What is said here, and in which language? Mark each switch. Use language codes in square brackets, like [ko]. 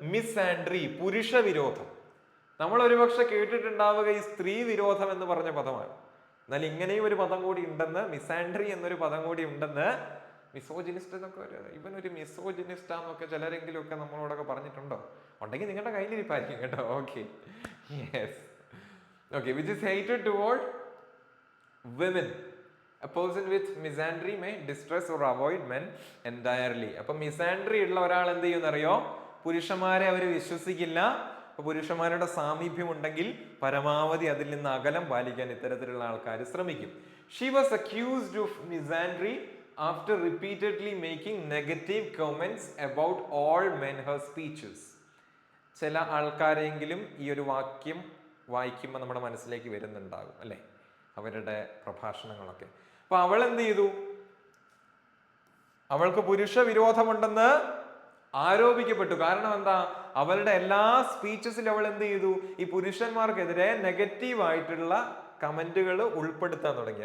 [ml] മിസ്ആൻഡ്രി, പുരുഷ വിരോധം. നമ്മൾ ഒരുപക്ഷെ കേട്ടിട്ടുണ്ടാവുക ഈ സ്ത്രീ വിരോധം എന്ന് പറഞ്ഞ പദമാണ്. എന്നാൽ ഇങ്ങനെയും ഒരു പദം കൂടി ഉണ്ടെന്ന്, മിസ്ആൻഡ്രി എന്നൊരു പദം കൂടി ഉണ്ടെന്ന്. മിസോജിനിസ്റ്റ് എന്നൊക്കെ ഇവൻ ഒരു മിസോജിനിസ്റ്റാന്നൊക്കെ ചിലരെങ്കിലും ഒക്കെ നമ്മളോടൊക്കെ പറഞ്ഞിട്ടുണ്ടോ? ഉണ്ടെങ്കിൽ നിങ്ങളുടെ കയ്യിലിരിപ്പായിരിക്കും കേട്ടോ. [en] Okay, yes. Okay, which is hated toward women. A person with misandry may distress or avoid men entirely. [ml] അപ്പൊ മിസാൻഡ്രി ഉള്ള ഒരാൾ എന്ത് ചെയ്യുമെന്നറിയോ? പുരുഷന്മാരെ അവർ വിശ്വസിക്കില്ല. അപ്പൊ പുരുഷന്മാരുടെ സാമീപ്യം ഉണ്ടെങ്കിൽ പരമാവധി അതിൽ നിന്ന് അകലം പാലിക്കാൻ ഇത്തരത്തിലുള്ള ആൾക്കാർ ശ്രമിക്കും. [en] She was accused of misandry after repeatedly making negative comments about all men her speeches. [ml] ചില ആൾക്കാരെങ്കിലും ഈ ഒരു വാക്യം വായിക്കുമ്പോൾ നമ്മുടെ മനസ്സിലേക്ക് വരുന്നുണ്ടാകും അല്ലെ, അവരുടെ പ്രഭാഷണങ്ങളൊക്കെ. അപ്പൊ അവൾ എന്ത് ചെയ്തു? അവൾക്ക് പുരുഷ വിരോധമുണ്ടെന്ന് ആരോപിക്കപ്പെട്ടു. കാരണം എന്താ? അവളുടെ എല്ലാ സ്പീച്ചസിലും അവൾ എന്ത് ചെയ്തു? ഈ പുരുഷന്മാർക്കെതിരെ നെഗറ്റീവ് ആയിട്ടുള്ള കമന്റുകൾ ഉൾപ്പെടുത്താൻ തുടങ്ങി.